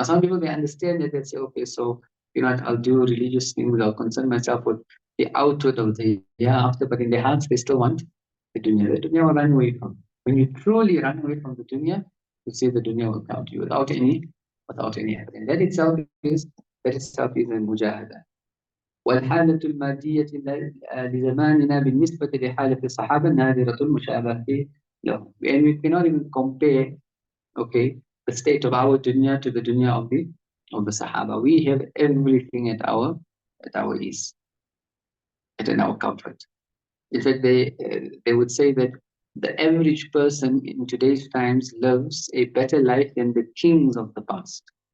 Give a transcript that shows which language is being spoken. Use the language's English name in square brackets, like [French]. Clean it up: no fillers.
[English] Now some people, they understand that, they say, okay, so I'll do religious things, I'll concern myself with the outward of the hereafter, but in their hearts they still want the dunya. The dunya will run away from. When you truly run away from the dunya, you see the dunya will come to you without any effort. And that itself is a mujahada. [Arabic] والحالة المادية لزماننا بالنسبة لحالة الصحابة نادرة المشابهة لهم. [English] And we cannot even compare, okay, the state of our dunya to the dunya of the Sahaba. We have everything at our ease, in our comfort. In fact, they would say that the average person in today's times lives a better life than the kings of the past.